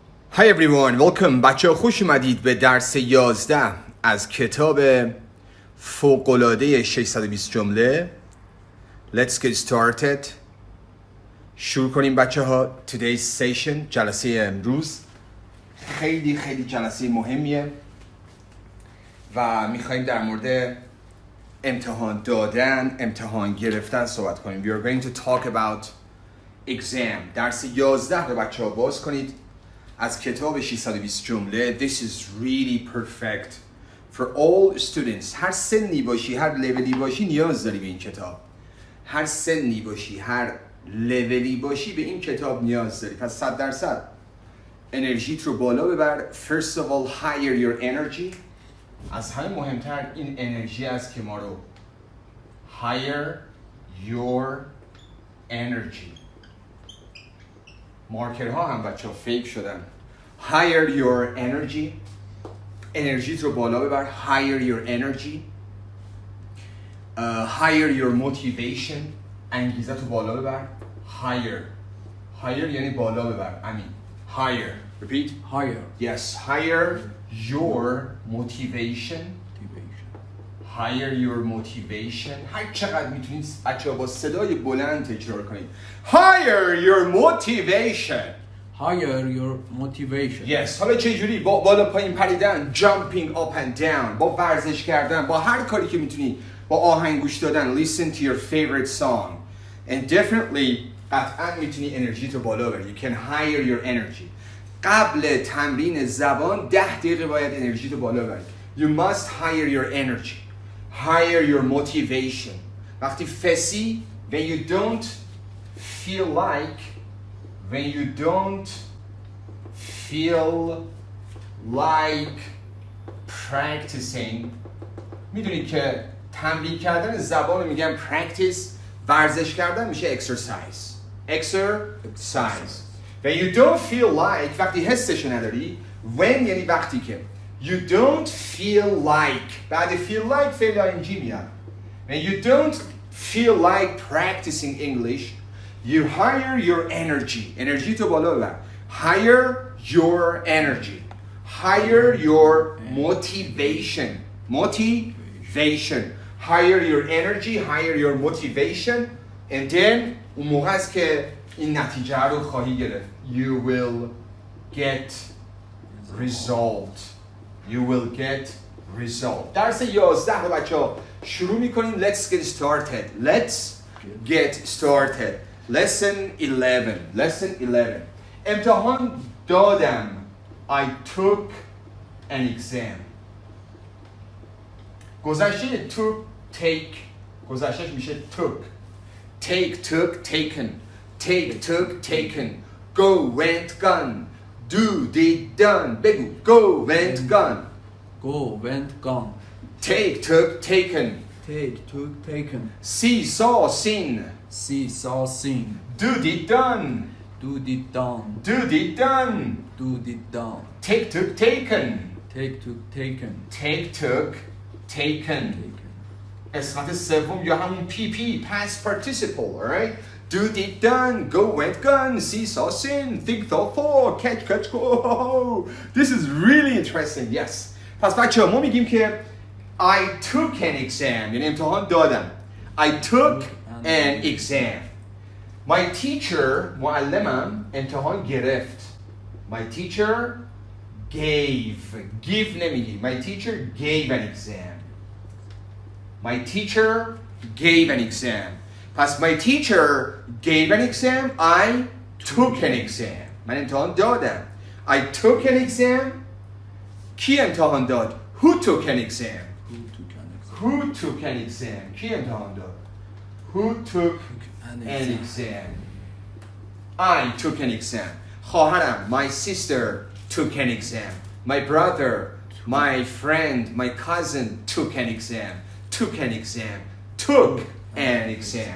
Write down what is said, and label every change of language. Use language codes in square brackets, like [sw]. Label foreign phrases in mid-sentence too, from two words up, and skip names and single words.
[en] Hi everyone, welcome. [fa] بچه خوش اومدید به درس 11 از کتاب فوق‌العاده 620 جمله. [en] Let's get started. [fa] شروع کنیم بچه ها. [en] Today's session، [fa] جلسه امروز خیلی جلسه مهمیه و میخواییم در مورد امتحان دادن، امتحان گرفتن صحبت کنیم. [en] We are going to talk about exam. [fa] درس 11 رو بچه ها باز کنید از کتاب 620 جمله. [en] This is really perfect for all students. [fa] هر سنی باشی، هر لولی باشی نیاز داری به این کتاب. هر سنی باشی، هر لولی باشی به این کتاب نیاز داری. پس 100% انرژیت رو بالا ببر. [en] First of all, higher your energy. [fa] از همه مهمتر این انرژی است که ما رو [en] higher your energy. [fa] مارکرها هم بچه ها فیک شدن. [en] Higher your energy. [fa] انرژیت رو بالا ببر. [en] Higher your energy. Higher your motivation. [fa] انگیزت رو بالا ببر. Higher یعنی بالا ببر. [en] Higher. Repeat. Higher. Yes. Higher your motivation. Higher your motivation. [fa] هر چقدر میتونید بچه ها با صدای بلند تکرار کنید. [en] Higher your motivation. Higher your motivation. Yes. [fa] حالا چه جوری؟ با بالا پایین پریدن، [en] jumping up and down، [fa] با ورزش کردن، با هر کاری که میتونی، با آهنگ گوش دادن. [en] Listen to your favorite song. And definitely [fa] قطعا میتونی انرژی تو بالا بری. [en] You can higher your energy. [fa] قبل تمرین زبان 10 دقیقه باید انرژی تو بالا بری. [en] You must higher your energy. Higher your motivation. [fa] وقتی فسی [en] when you don't feel like practicing. [fa] میدونید که تمرین کردن زبان رو میگن practice، ورزش کردن میشه exercise. [en] When you don't feel like، [fa] وقتی حسش نداری. [en] When [fa] یعنی وقتی که [en] you don't feel like، بعد feel like [fa] فعل ing میاد. [en] When you don't feel like practicing English, you higher your energy. [fa] انرژی تو بالا ببر. [en] Higher your energy. Higher your motivation. Higher your energy, higher your motivation. And then [fa] اون موقع است که این نتیجه رو خواهی گرفت. [en] You will get result. [fa] درس 11 رو بچه ها شروع میکنیم. [en] Let's get started. Lesson 11. [fa] امتحان دادم. [en] I took an exam. گذشته take. [fa] گذشتهش میشه [en] took. Took, taken. Take, took, taken. Go, went, gone. Do, did, done. بگو. Go, went, gone. Take, took, taken. See, saw, seen. Do, did, done. Do, did, done. Take, took, taken. Take, took, taken. [fa] قسمت سوم یا همون [en] PP, past participle, alright? Do, did, done. Go, went, gone. See, saw, seen. Think, thought, thought. Catch, go. This is really interesting. Yes. [fa] پس بچه ها ما میگیم که [en] I took an exam. [fa] یعنی امتحان دادم. [en] I took an exam. My teacher، [fa] معلمم امتحان گرفت. [en] My teacher give نمیگی. My teacher gave an exam. پس my teacher gave an exam. I took an exam. [fa] من امتحان دادم. [en] I took an exam. [fa] کی امتحان داد؟ [en] Who took an exam. [fa] کی امتحان داد؟ [en] Who took an exam. I took an exam. خواهرم، my sister took an exam. My brother, my friend, my cousin took an exam. Took an exam.